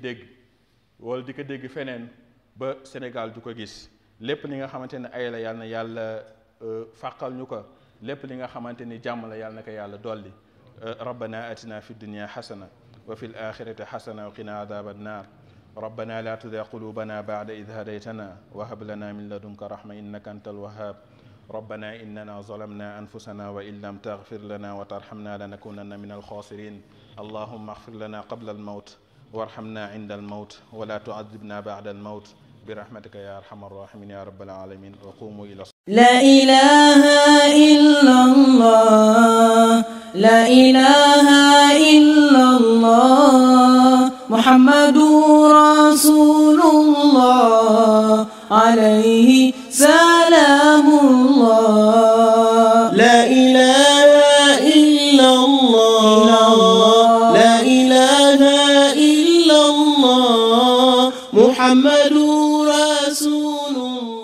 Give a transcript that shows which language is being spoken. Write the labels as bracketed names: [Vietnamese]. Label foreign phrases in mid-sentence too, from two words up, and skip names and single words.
[Wolof] dégg wala di ko dégg feneen ba Sénégal du ko gis lépp li nga xamante ne ay la yàlla na yàlla fàqal ñu ko lépp li nga xamante ni jàmm la yàlla na ko yàlla dolli [Arabic] ربنا آتنا في الدنيا حسنة وفي الآخرة حسنة وقنا عذاب النار ربنا لا تزغ قلوبنا بعد إذ هديتنا وهب لنا من لدنك رحمة إنك أنت الوهاب ربنا إننا ظلمنا أنفسنا وإن لم تغفر لنا وترحمنا لنكونن من الخاسرين اللهم اغفر لنا قبل الموت وارحمنا عند الموت ولا تعذبنا بعد الموت برحمتك يا أرحم الراحمين يا رب العالمين وقوموا إلى لا إله إلا الله لا إله إلا الله محمد رسول الله عليه سلام الله لا إله إلا الله لا إله إلا الله محمد رسول